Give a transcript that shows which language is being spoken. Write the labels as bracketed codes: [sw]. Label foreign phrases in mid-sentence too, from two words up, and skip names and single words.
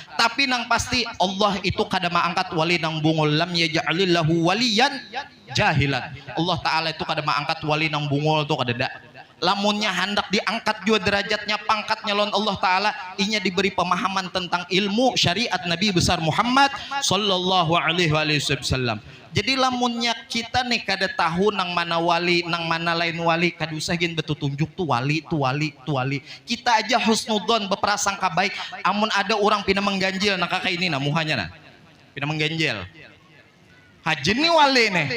[bjn] Tapi nang pasti Allah itu kada maangkat wali nang bungul, [ar] لم يجعل الله وليا جاهلا. [bjn] Allah taala itu kada maangkat wali nang bungul tuh kada da. Lamunnya hendak diangkat juga derajatnya, pangkatnya lawan Allah taala, inya diberi pemahaman tentang ilmu syariat Nabi besar Muhammad [ar] صلى الله عليه وسلم. [bjn] Jadi lamunnya kita nih kada tahu nang mana wali, nang mana lain wali, kada usah gin betul tunjuk tuh wali, tuh wali, tuh wali. Kita aja husnudon, berprasangka baik. Amun ada orang pina mengganjil nah kakak ini nah muhanya nah. Pina mengganjil. Hajin nih wali nih.